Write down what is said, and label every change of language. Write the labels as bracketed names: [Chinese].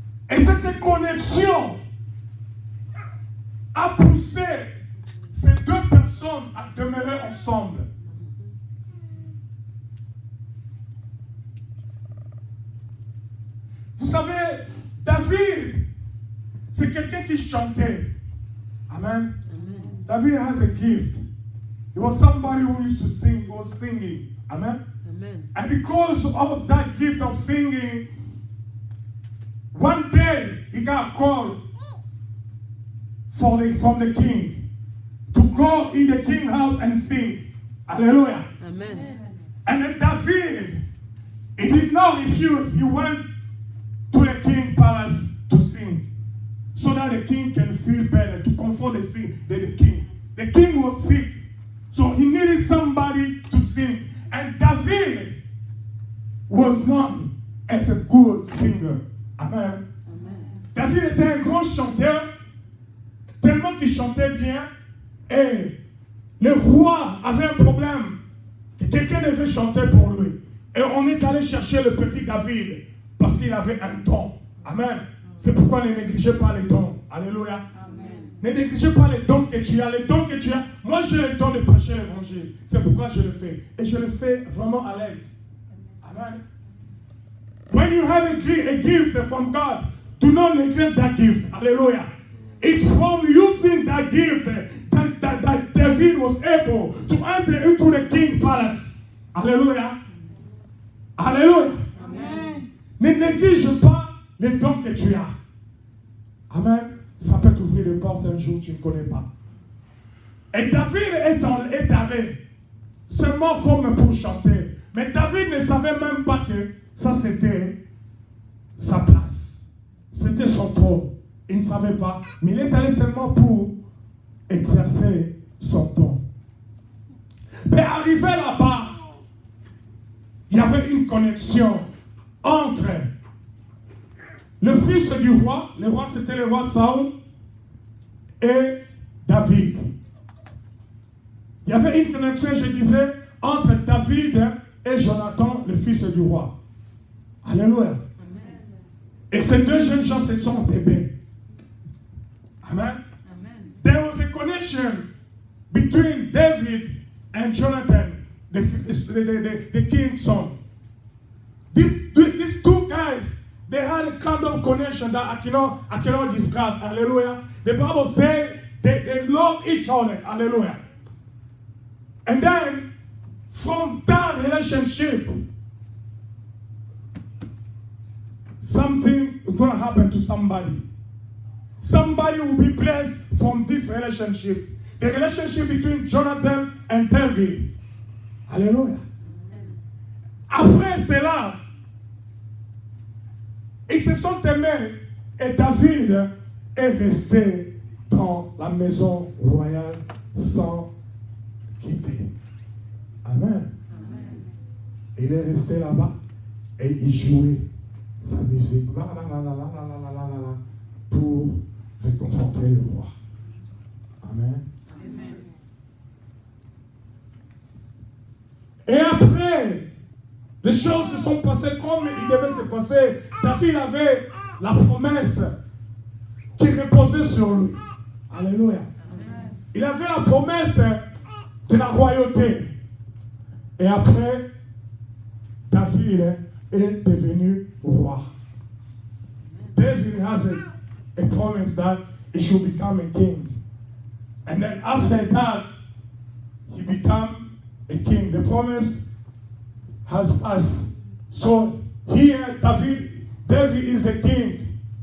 [French] Et cette connexion a poussé ces 2 personnes à demeurer ensemble. Vous savez, David, c'est quelqu'un qui chantait. [English] Amen. David has a gift. He was somebody who used to sing, was singing. Amen. Amen. And because of that gift of singing, one day he got a call from the king to go in the king's house and sing. Hallelujah. Amen. And then David, he did not refuse. He went to the king's palace to sing, so that the king can feel better, to comfort the king. The king was sick, so he needed somebody to sing. And David was known as a good singer. Amen. Amen. [French] David était un grand chanteur, tellement qu'il chantait bien, et le roi avait un problème, que quelqu'un devait chanter pour lui. Et on est allé chercher le petit David parce qu'il avait un don. Amen. C'est pourquoi ne négligez pas les dons. Alléluia. Ne négligez pas les dons que tu as. Les dons que tu as. Moi, j'ai le don de prêcher l'évangile. C'est pourquoi je le fais. Et je le fais vraiment à l'aise. Amen. [English] When you have a gift from God, do not neglect that gift. Hallelujah. It's from using that gift that David was able to enter into the king's palace. Hallelujah. Alléluia. Amen. [French] Ne néglige pas les dons que tu as. Amen. Ça peut t'ouvrir des portes un jour, tu ne connais pas. Et David est allé seulement comme pour chanter. Mais David ne savait même pas que ça c'était sa place. C'était son trône. Il ne savait pas. Mais il est allé seulement pour exercer son don. Mais arrivé là-bas, il y avait une connexion entre le fils du roi, le roi c'était le roi Saül, et David. Il y avait une connexion, je disais, entre David et Jonathan, le fils du roi. Alléluia. Et ces deux jeunes gens se sont aimés. Amen. [English] There was a connection between David and Jonathan, the king's son. These two guys, they had a kind of connection that I cannot describe. Hallelujah. The Bible says they love each other. Hallelujah. And then, from that relationship, something is going to happen to somebody. Somebody will be blessed from this relationship. The relationship between Jonathan and David. Hallelujah. [French] Après cela, ils se sont aimés et David est resté dans la maison royale sans quitter. Amen. Il est resté là-bas et il jouait sa musique pour réconforter le roi. Amen. Et après, les choses se sont passées comme il devait se passer. David avait la promesse qui reposait sur lui. Alléluia. Il avait la promesse de la royauté. Et après, David est devenu roi. [English] David has a promise that he should become a king. And then after that, he became a king. The promise has passed. So here, David is the king.